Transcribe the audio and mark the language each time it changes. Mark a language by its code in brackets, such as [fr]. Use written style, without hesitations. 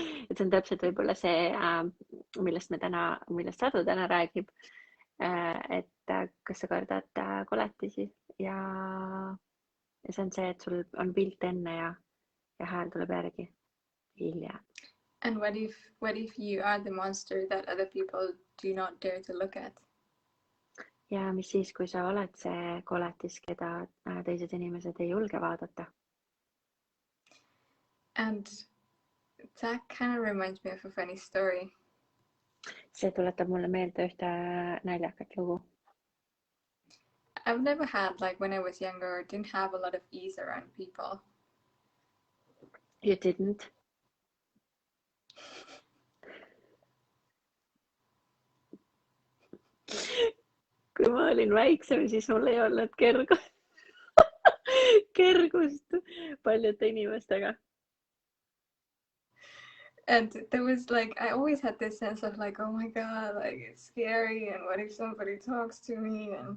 [et] Et see on täpselt võib-olla see, millest Satu täna räägib, et kas sa kardad koletisi ja see on see, et sul on pilt enne ja hääl tuleb järgi hiljem. [en] And what if you are the monster that other people do not dare to look at? [et] Ja mis siis, kui sa oled see koletis, keda teised inimesed ei julge vaadata? [en] And that kind of reminds me of a funny story. [et] See tuletab mulle meelde ühte naljakat lugu. [en] I've never had, like when I was younger, didn't have a lot of ease around people. You didn't? [et] Kui ma olin väiksem, siis mul ei olnud kergust paljude inimestega. [en] And there was like, I always had this sense of like, oh my god, like it's scary, and what if somebody talks to me?